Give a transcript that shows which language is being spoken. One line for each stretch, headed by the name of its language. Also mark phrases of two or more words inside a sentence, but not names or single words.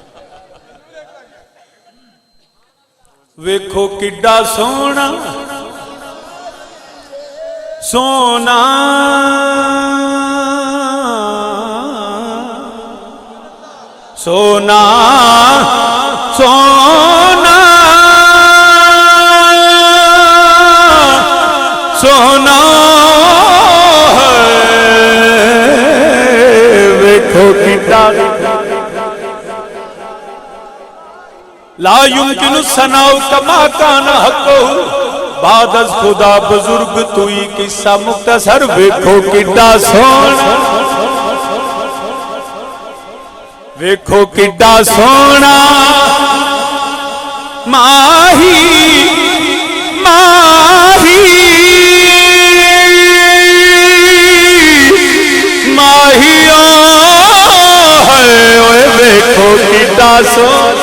Punjabi: ویکھو کڈا سونا سونا سونا سونا سونا ویکھو کتنا
Arabic: لا يمكن الثناء كما كان حقه
Persian: بعد از خدا بزرگ توئی قصہ مختصر
Punjabi: ویکھو کتنا سونا ویکھو کتنا سونا ماہی ماہی ماہیوں ہے ویکھو کتنا سونا